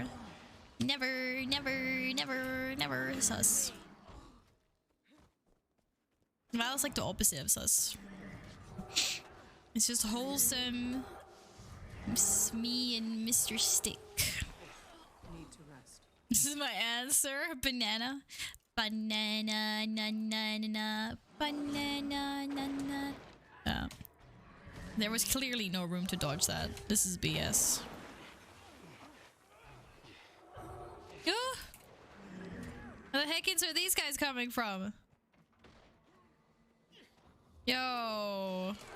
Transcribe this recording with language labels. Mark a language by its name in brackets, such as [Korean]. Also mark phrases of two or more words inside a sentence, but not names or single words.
[English] Never, never, never, never sus. Val's like the opposite of sus. It's just wholesome. It's me and Mr. Stick. Need to rest. This is my answer. Banana. Banana, na na na na. Banana, na na. There was clearly no room to dodge that. This is BS. Where the heckins are these guys coming from? Yo.